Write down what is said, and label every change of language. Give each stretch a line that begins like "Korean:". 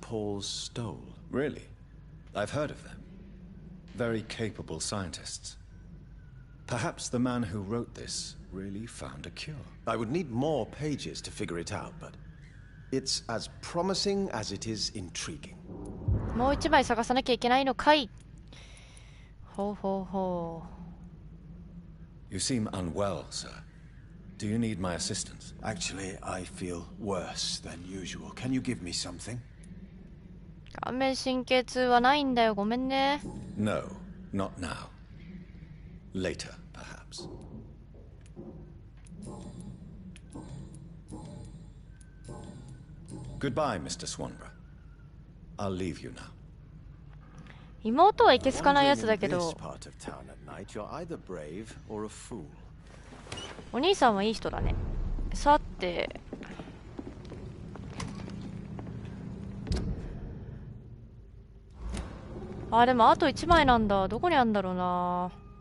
English: Paul's Stole. Really? I've heard of them. Very capable scientists. Perhaps the man who wrote this really found a cure. I would need more pages to figure it out, but it's as promising as it is intriguing.
Japanese: もう一枚探さなきゃいけないのかい。ほうほうほう。
English: You seem unwell, sir. Do you need my assistance? Actually, I feel worse than usual. Can you give me something?
Japanese: 顔面神経痛はないんだよ。ごめんね。
English: No, not now. Later, perhaps. Goodbye, Mr. Swanborough. I'll leave you now.
Japanese: 妹はいけすかないやつだけ
English: Wandering
Japanese: ど
English: in this part of town at night, you're either brave or a fool.
Japanese: お兄さんはいい人だね。さてあ、でもあと1枚なんだ。どこにあるんだろうな。